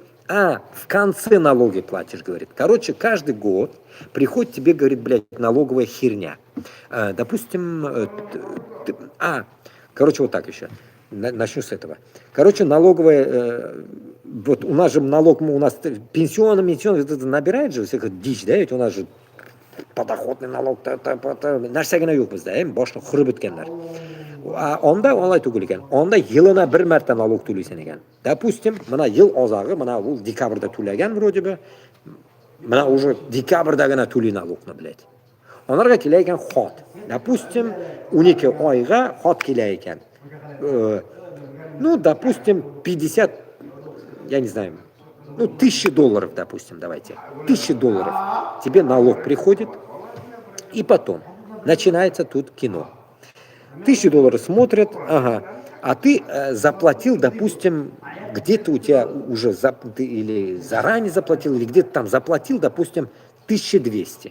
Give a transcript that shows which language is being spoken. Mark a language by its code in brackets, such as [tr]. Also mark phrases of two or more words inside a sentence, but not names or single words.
[ru] В конце налоги платишь, говорит. Короче, каждый год приходит тебе, говорит, блядь, налоговая херня. Допустим, короче, вот так еще. Начну с этого. Короче, налоговая, вот у нас же налог, у нас пенсионный, это набирает же всякая дичь, да, ведь у нас же подоходный налог, [tt] нәрсәгенә юк бездә, башны хурып беткәннәр. Онда алай түгел икән. Онда елына бер мәртә налог түлисен икән. Допустим, мына ел азагы, мына ул декабрьдә түләгән [ru] вроде бы. [tt] Мына уже декабрьдә генә түли налогны, блядь. Анарга килә икән хат. Допустим, 12 айга хат килә икән. [ru] Ну, допустим, 50, я не знаю, $1000, допустим, давайте. $1000. Тебе налог приходит, и потом начинается тут кино. $1000 смотрят, а ты заплатил, допустим, где-то у тебя уже, ты или заранее заплатил, или где-то там заплатил, допустим, 1200.